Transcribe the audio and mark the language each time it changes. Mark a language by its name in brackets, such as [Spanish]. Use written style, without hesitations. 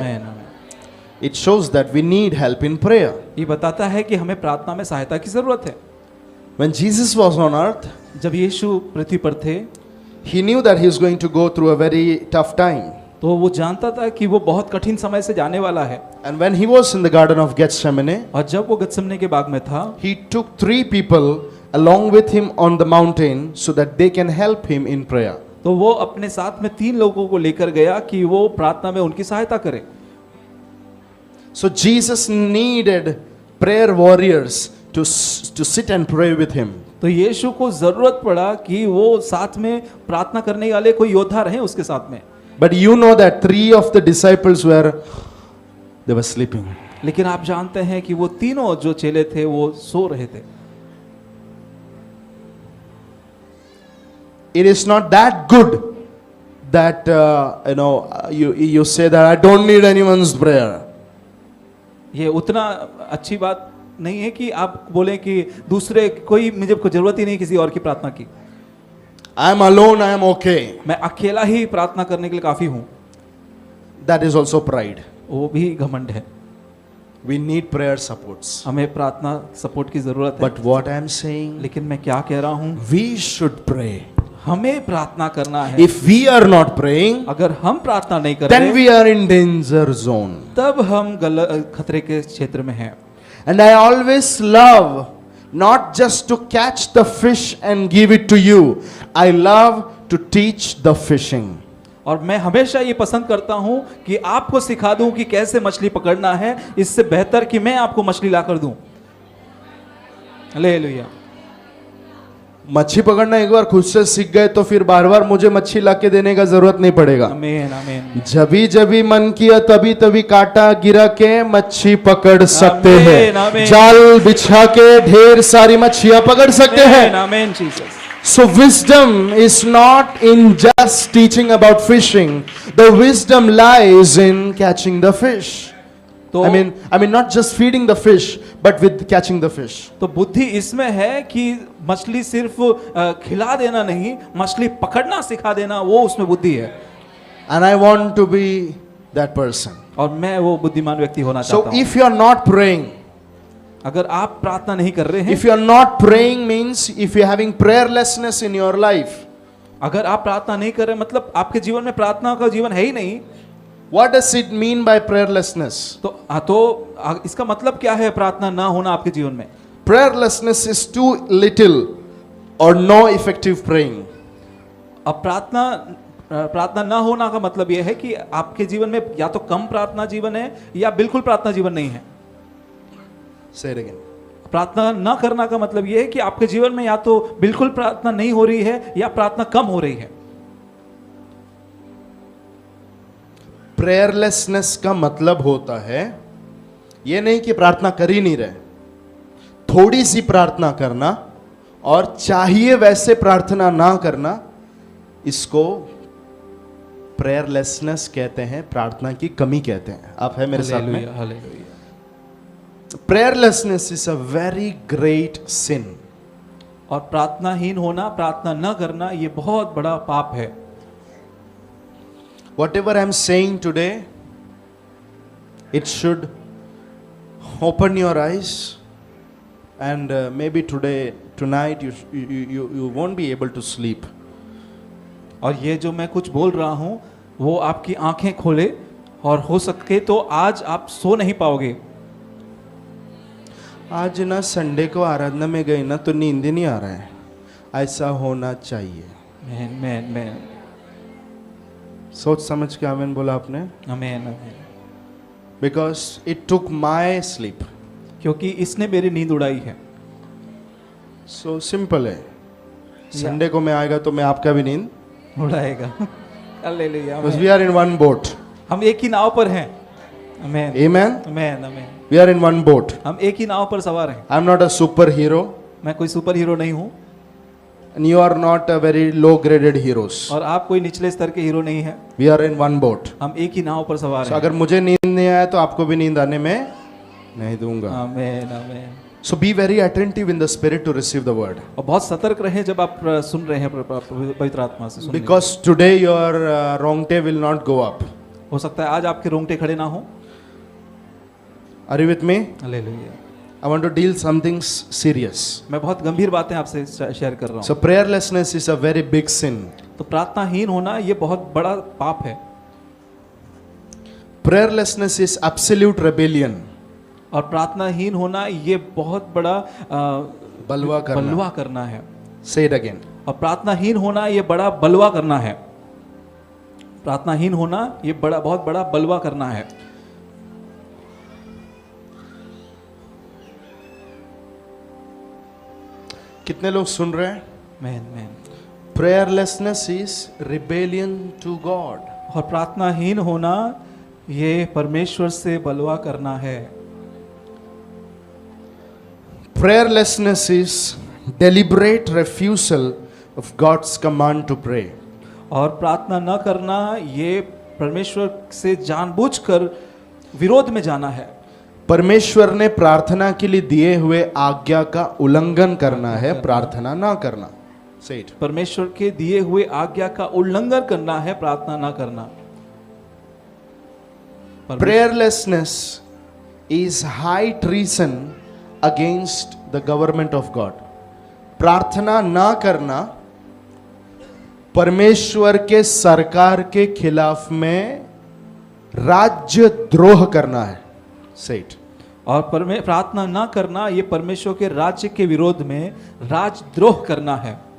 [English] Amen. It shows that we need help in prayer. [Hindi] ये बताता है कि हमें प्रार्थना में सहायता की जरूरत है। [English] When Jesus was on earth, [Hindi] जब यीशु पृथ्वी पर थे, [English] he knew that he was going to go through a very tough time. [Hindi] तो वो जानता था कि वो बहुत कठिन समय से जाने वाला है। [English] And when he was in the garden of Gethsemane, [Hindi] और जब वो गत्समने के बाग में था, [English] he took 3 people along with him on the mountain so that they can help him in prayer. [Hindi] तो वो अपने साथ में 3 लोगों को लेकर गया कि वो प्रार्थना में उनकी सहायता करें। [English] So Jesus needed prayer warriors to sit and pray with him. [Hindi] तो यीशु को जरूरत पड़ा कि वो साथ में प्रार्थना करने वाले कोई योद्धा रहे उसके साथ में। [English] But you know that 3 of the disciples were sleeping. [Hindi] लेकिन आप जानते हैं कि वो तीनों जो चेले थे वो सो रहे थे। [English] It is not that good that you say that I don't need anyone's prayer. [Hindi] ये उतना अच्छी बात नहीं है कि आप बोले कि दूसरे कोई मुझे कोई जरूरत ही नहीं किसी और की प्रार्थना की, [English] I am alone, I am okay. [Hindi] मैं अकेला ही प्रार्थना करने के लिए काफी हूँ, [English] That is also pride. [Hindi] वो भी घमंड है। [English] We need prayer supports. [Hindi] हमें प्रार्थना सपोर्ट की जरूरत है। [English] But what I am saying, [Hindi] लेकिन मैं क्या कह रहा हूँ, [English] we should pray. [Hindi] हमें प्रार्थना करना है। [English] If we are not praying, [Hindi] अगर हम प्रार्थना नहीं कर [English] then [Hindi] रहे, [English] we are in danger zone. [Hindi] तब हम खतरे के क्षेत्र में हैं। [English] And I always love not just to catch the fish and give it to you. I love to teach the fishing. [Hindi] और मैं हमेशा ये पसंद करता हूँ कि आपको सिखा दूं कि कैसे मछली पकड़ना है, इससे बेहतर कि मैं आपको मछली ला कर दूं। हालेलुया। मच्छी पकड़ना एक बार खुद से सीख गए तो फिर बार बार मुझे मच्छी लाके देने का जरूरत नहीं पड़ेगा। आमीन आमीन। जभी मन किया तभी कांटा गिरा के मच्छी पकड़ सकते आमीन, आमीन। हैं, जाल बिछा के ढेर सारी मच्छियां पकड़ सकते हैं। आमीन Jesus. [English] So wisdom is not in just teaching about fishing. The wisdom lies in catching the fish. [Hindi] तो [English] I mean not just feeding the fish, but with catching the fish. [Hindi] तो बुद्धि इसमें है कि मछली सिर्फ खिला देना नहीं, मछली पकड़ना सिखा देना, वो उसमें बुद्धि है। [English] And I want to be that person. [Hindi] और मैं वो बुद्धिमान व्यक्ति होना [English] So [Hindi] चाहता हूँ। [English] if you are not praying, [Hindi] अगर आप प्रार्थना नहीं कर रहे हैं, [English] if you are not praying means if you are having prayerlessness in your life, [Hindi] अगर आप प्रार्थना नहीं कर रहे मतलब आपके जीवन में प्रार्थना का जीवन है ही नहीं। [English] what does it mean by prayerlessness? [Hindi] तो इसका मतलब क्या है प्रार्थना ना होना आपके जीवन में? [English] Prayerlessness is too little or no effective praying. [Hindi] अब प्रार्थना ना होना का मतलब यह है कि आपके जीवन में या तो कम प्रार्थना जीवन है या बिल्कुल प्रार्थना जीवन नहीं है। [English] Say it again. [Hindi] प्रार्थना ना करना का मतलब यह है कि आपके जीवन में या तो बिल्कुल प्रार्थना नहीं हो रही है या प्रार्थना कम हो रही है। प्रेयरलेसनेस का मतलब होता है ये नहीं कि प्रार्थना कर ही नहीं रहे, थोड़ी सी प्रार्थना करना और चाहिए वैसे प्रार्थना ना करना, इसको प्रेयरलेसनेस कहते हैं, प्रार्थना की कमी कहते हैं। आप है मेरे साथ में? Hallelujah. [English] Prayerlessness is a very great sin. [Hindi] और प्रार्थनाहीन होना, प्रार्थना न करना, ये बहुत बड़ा पाप है। [English] Whatever I am saying today, it should open your eyes, and maybe tonight you won't be able to sleep. [Hindi] और ये जो मैं कुछ बोल रहा हूँ वो आपकी आंखें खोले और हो सके तो आज आप सो नहीं पाओगे। आज ना संडे को आराधना में गई ना तो नींद ही नहीं आ रहा है, ऐसा होना चाहिए। आमीन। सोच समझ के आमीन बोला आपने? आमीन। [English] Because it took my sleep. [Hindi] क्योंकि इसने मेरी नींद उड़ाई है। [English] So simple [Hindi] है, संडे को मैं आएगा तो मैं आपका भी नींद उड़ाएगा। Hallelujah. [English] Because we are in one boat. [Hindi] हम एक ही नाव पर हैं। आमीन। [English] Amen. [Hindi] आमीन आमीन। [English] We are in one boat. [Hindi] हम एक ही नाव पर सवार हैं। [English] I am not a superhero. [Hindi] मैं कोई सुपर हीरो नहीं हूँ। [English] And you are not a very low graded heroes. [Hindi] और आप कोई निचले स्तर के हीरो नहीं हैं। [English] We are in one boat. [Hindi] हम एक ही नाव पर सवार [English] So [Hindi] हैं। अगर मुझे नींद नहीं आया तो आपको भी नींद आने में नहीं दूंगा। आमीन आमीन। [English] So be very attentive in the spirit to receive the word. [Hindi] और बहुत सतर्क रहे जब आप सुन रहे हैं पवित्र आत्मा से। [English] Because today your rongte will not go up. [Hindi] हो सकता है आज आपके रोंगटे खड़े ना हो। [English] Are you with me? [Hindi] Hallelujah. [English] I want to deal something serious. [Hindi] मैं बहुत गंभीर बातें आपसे शेयर कर रहा हूँ। [English] So prayerlessness is a very big sin. [Hindi] तो प्रार्थनाहीन होना ये बहुत बड़ा पाप है। [English] Prayerlessness is absolute rebellion. [Hindi] और प्रार्थनाहीन होना ये बहुत बड़ा बलवा करना है। [English] Say it again. [Hindi] और प्रार्थनाहीन होना ये बड़ा बलवा करना है। प्रार्थनाहीन होना ये बहुत बड़ा बलवा करना है। कितने लोग सुन रहे हैं? Man. [English] Prayerlessness is rebellion to God. [Hindi] और प्रार्थनाहीन होना ये परमेश्वर से बलवा करना है। [English] Prayerlessness is deliberate refusal of God's command to pray. [Hindi] और प्रार्थना न करना ये परमेश्वर से जानबूझकर विरोध में जाना है। परमेश्वर ने प्रार्थना के लिए दिए हुए आज्ञा का उल्लंघन करना है, प्रार्थना ना करना। [English] Say it. [Hindi] परमेश्वर के दिए हुए आज्ञा का उल्लंघन करना है, प्रार्थना ना करना। [English] Prayerlessness is high treason against the government of God. [Hindi] प्रार्थना ना करना परमेश्वर के सरकार के खिलाफ में राज्य द्रोह करना है। [English] Say it. [Hindi] और प्रार्थना ना करना ये परमेश्वर के राज्य के विरोध में राजद्रोह करना है।